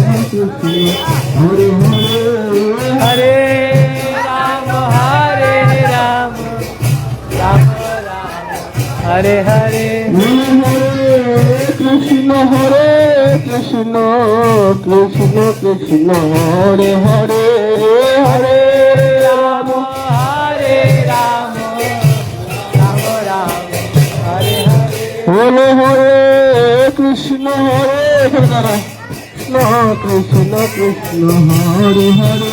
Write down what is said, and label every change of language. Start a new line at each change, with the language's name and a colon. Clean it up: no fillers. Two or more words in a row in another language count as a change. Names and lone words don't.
Sanskrit: হরে हरे राम राम राम हरे हरे কৃষ্ণ কৃষ্ণ কৃষ্ণ কৃষ্ণ হরে হরে হরে राम राम राम हरे हरे হরে হরে কৃষ্ণ কৃষ্ণ কৃষ্ণ হরে হরে